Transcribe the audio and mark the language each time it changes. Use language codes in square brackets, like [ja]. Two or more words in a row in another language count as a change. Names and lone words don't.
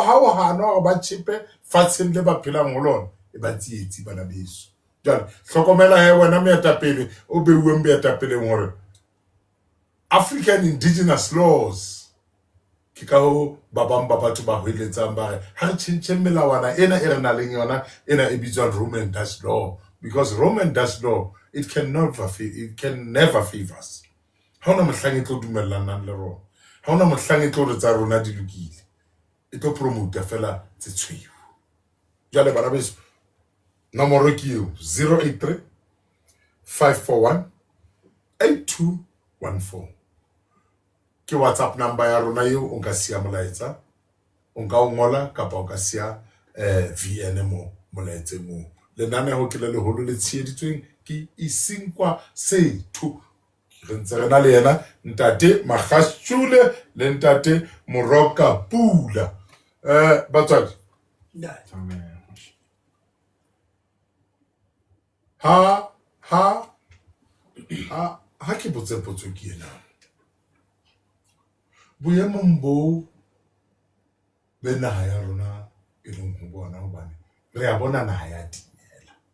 [st] ha hana hore ba chepe fatsheng le ba phelang ho lona e ba tsietsi bana beso jwale hlokomela he wena moetapele o beuweng boetapeleng hore [en] African indigenous laws [st] ke ka ho ba bang ba batho ba hoeletsang ba re ha re tshentse melawana ena e re na leng yona ena e bitswa Roman Dutch law [en] because Roman Dutch law it can never favor us [st] ha ona mohlang e tlo dumellana le rona ha ona mohlang e tlo re tsa rona di lokile e tlo promote fela tse tshweu jale bana beso nomoro ke yo 083 541 8214 ke WhatsApp number ya rona eo o ka sia molaetsa o ka o ngola kapa o ka sia VN mo molaetse mo lenane ho ke le leholo le tshieditsweng ke isinkwa sethu re ntse re na le yena ntate Magashule le ntate Moroka Pula batswadi ha ke botse potso ke ena boemong bo be naha ya rona e leng ho bona hobane re a bona naha ya timela